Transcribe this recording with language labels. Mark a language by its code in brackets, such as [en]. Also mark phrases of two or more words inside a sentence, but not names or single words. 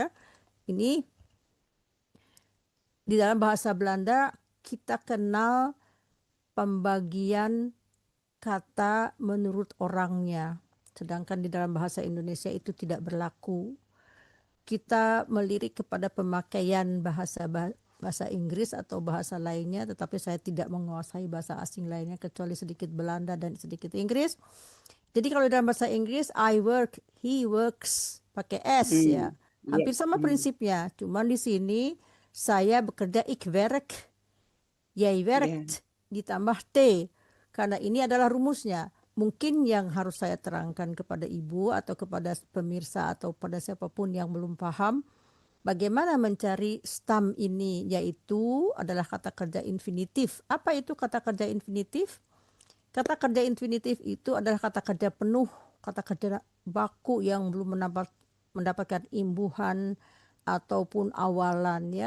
[id] Ini di dalam bahasa Belanda kita kenal pembagian kata menurut orangnya, sedangkan di dalam bahasa Indonesia itu tidak berlaku. Kita melirik kepada pemakaian bahasa Inggris atau bahasa lainnya, tetapi saya tidak menguasai bahasa asing lainnya kecuali sedikit Belanda dan sedikit Inggris. Jadi kalau dalam bahasa Inggris [en] I work, he works, [id] pakai S ya. Hampir sama prinsipnya, cuman di sini saya bekerja, [nl] ik werk, jij werkt, [id] ditambah T, karena ini adalah rumusnya. Mungkin yang harus saya terangkan kepada ibu atau kepada pemirsa atau pada siapapun yang belum paham bagaimana mencari stam ini, yaitu adalah kata kerja infinitif. Apa itu kata kerja infinitif? Kata kerja infinitif itu adalah kata kerja penuh, kata kerja baku yang belum mendapatkan imbuhan ataupun awalan ya.